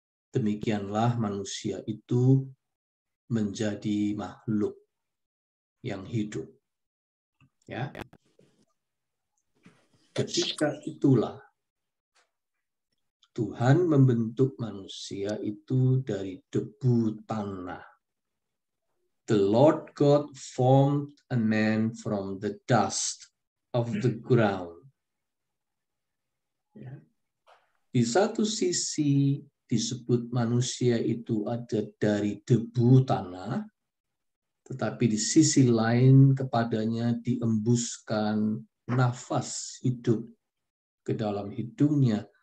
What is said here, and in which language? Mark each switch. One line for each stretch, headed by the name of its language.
Indonesian: Demikianlah manusia itu menjadi makhluk yang hidup. Ya. Ketika itulah Tuhan membentuk manusia itu dari debu tanah.
English: The Lord God formed a man from the dust of the ground.
Indonesian: Ya. Di satu sisi disebut manusia itu ada dari debu tanah, tetapi di sisi lain kepadanya diembuskan nafas hidup ke dalam hidungnya.